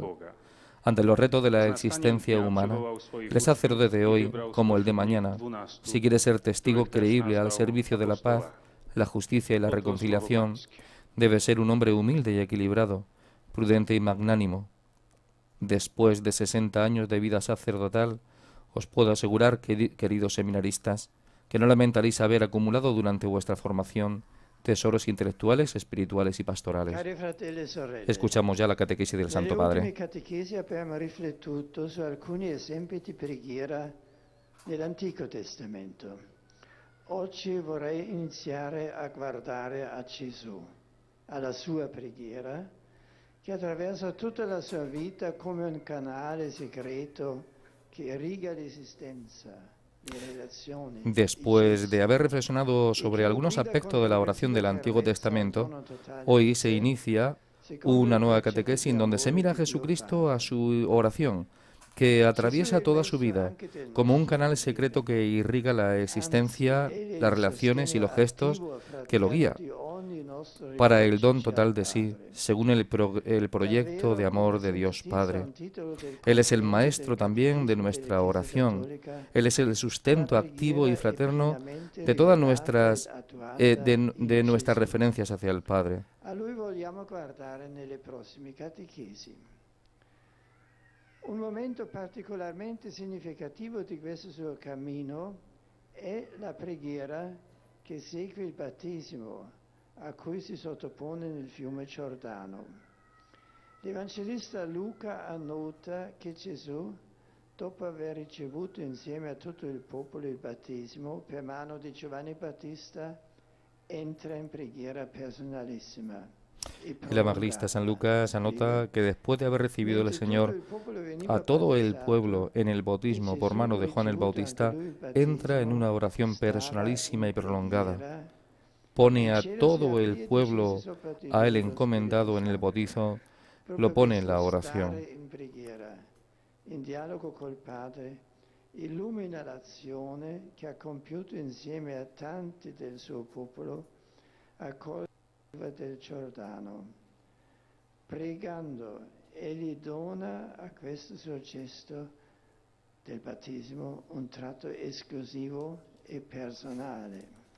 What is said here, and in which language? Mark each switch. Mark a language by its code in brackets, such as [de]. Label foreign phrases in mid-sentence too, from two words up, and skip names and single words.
[es] Ante los retos de la existencia humana, el sacerdote de hoy, como el de mañana, si quiere ser testigo creíble al servicio de la paz, la justicia y la reconciliación, debe ser un hombre humilde y equilibrado, prudente y magnánimo. Después de 60 años de vida sacerdotal, os puedo asegurar, queridos seminaristas, que no lamentaréis haber acumulado durante vuestra formación tesoros intelectuales, espirituales y pastorales. Escuchamos ya la catequesis del Santo Padre. [it] Nelle ultime catechesi abbiamo riflettuto su alcuni esempi di preghiera dell'Antico Testamento. Oggi vorrei iniziare a guardare a Gesù, alla sua preghiera, che attraversa tutta la sua vita come un canale segreto [es] que irriga la existencia. Después de haber reflexionado sobre algunos aspectos de la oración del Antiguo Testamento, hoy se inicia una nueva catequesis en donde se mira a Jesucristo a su oración, que atraviesa toda su vida, como un canal secreto que irriga la existencia, las relaciones y los gestos que lo guía, para el don total de sí, según el proyecto de amor de Dios Padre. Él es el maestro también de nuestra oración. Él es el sustento activo y fraterno de todas nuestras referencias hacia el Padre. [it] A lui vogliamo guardare nelle prossime catechesi. Un momento particolarmente significativo di questo suo cammino è la preghiera che segue il battesimo, a cui si sottopone nel fiume Giordano. L'Evangelista Luca annota che Gesù, dopo aver ricevuto insieme a tutto il popolo il battesimo per mano di Giovanni Battista, entra in preghiera personalissima. [es] El evangelista San Lucas anota que después de haber recibido el Señor a todo el pueblo en el bautismo por mano de Juan el Bautista, entra en una oración personalísima y prolongada. Pone a todo el pueblo a él encomendado en el bautizo, lo pone en la oración. [it] In dialogo col Padre illumina l'azione che ha compiuto insieme a tanti del suo popolo a causa del Giordano. Pregando, egli dona a questo suo gesto del battesimo un tratto esclusivo e personale.